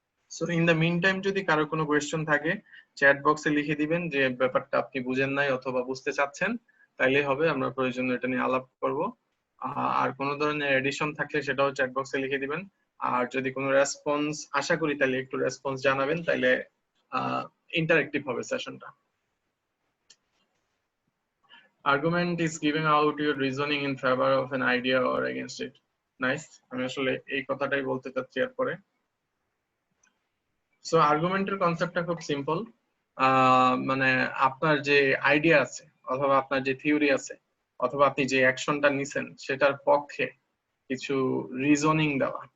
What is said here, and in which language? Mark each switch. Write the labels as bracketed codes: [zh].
[bn] So in the mean time যদি কারো কোনো কোয়েশ্চেন থাকে চ্যাট বক্সে লিখে দিবেন যে ব্যাপারটা আপনি বুঝেন নাই অথবা বুঝতে চাচ্ছেন, তাইলে হবে, আমরা প্রয়োজনে এটা নিয়ে আলাপ করব। আর কোনো ধরনের এডিশন থাকলে সেটাও চ্যাট বক্সে লিখে দিবেন। আর যদি কোনো রেসপন্স আশা করি তাহলে একটু রেসপন্স জানাবেন, তাইলে ইন্টারেক্টিভ হবে সেশনটা। [en] Argument is giving out your reasoning in favor of an idea or against it. Nice. [bn] আমি আসলে এই কথাটাই বলতে চাচ্ছি এরপরে। সো আর্গুমেন্টের কনসেপ্টটা খুব সিম্পল। মানে আপনার যে আইডিয়া আছে অথবা আপনার যে থিওরি আছে অথবা আপনি যে অ্যাকশনটা নিছেন সেটার পক্ষে কিছু রিজনিং দেওয়া।